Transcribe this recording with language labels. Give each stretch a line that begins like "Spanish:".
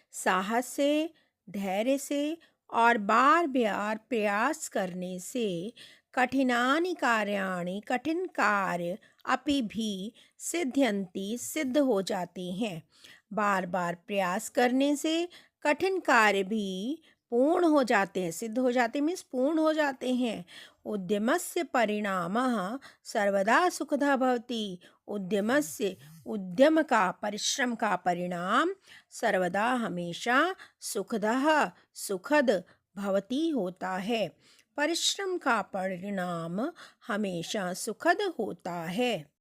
Hindi: साहस से, धैर्य से और बार बार प्रयास करने से,
Sanskrit: कठिनानि कार्याणि
Hindi: कठिन कार्य अपि भी सिद्ध्यन्ति सिद्ध हो जाते हैं। बार बार प्रयास करने से कठिन कार्य भी पूर्ण हो जाते हैं, सिद्ध हो जाते मीन्स पूर्ण हो जाते हैं।
Sanskrit: उद्यमस्य परिणामः सर्वदा सुखदा भवति।
Hindi: उद्यमस्य, उद्यम का, परिश्रम का परिणाम सर्वदा हमेशा सुखदः सुखद भवति होता है। परिश्रम का परिणाम हमेशा सुखद होता है।